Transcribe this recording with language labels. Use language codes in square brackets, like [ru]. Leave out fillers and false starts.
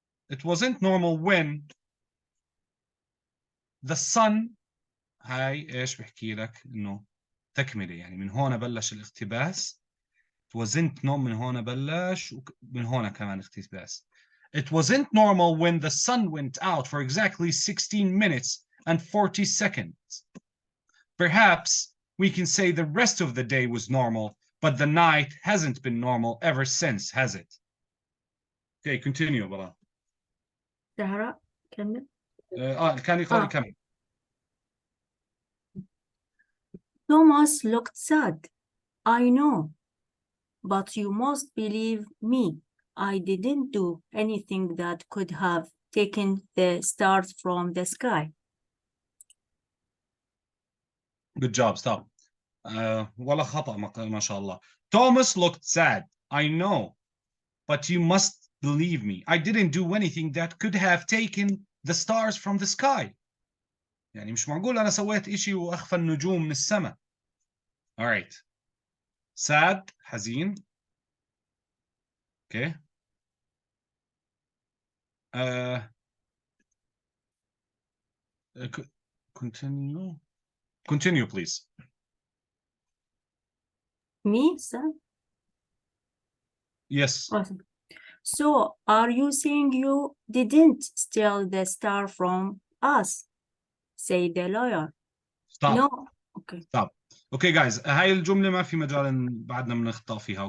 [en] It wasn't normal when the sun, [ar] هاي ايش بحكي لك انه تكمله, يعني من هون بلش الاقتباس. [en] It wasn't normal, [ar] من هون بلش ومن هون كمان اقتباس. [en] It wasn't normal when the sun went out for exactly 16 minutes and 40 seconds. Perhaps we can say the rest of the day was normal, but the night hasn't been normal ever since, has it? Okay, continue, Bara. [ar] Zahra, كمل. كان يقول كمل. [en] Thomas looked sad. I know, but you must believe me. I didn't do anything that could have taken the stars from the sky. Good job, stop. [ar] ولا خطأ ما شاء الله. [en] Thomas looked sad. I know, but you must believe me. I didn't do anything that could have taken the stars from the sky. [ar] يعني مش معقول أنا سويت إشي وأخفى النجوم من السماء. [en] All right. Sad, حزين. Okay. Continue. Continue, please. Me, sir? Yes. Awesome. So, are you saying you didn't steal the star from us? Said the lawyer. Stop. No. Okay. Stop. Okay, guys. [ar] هاي الجملة ما في مجال إن بعدنا بنخطأ فيها.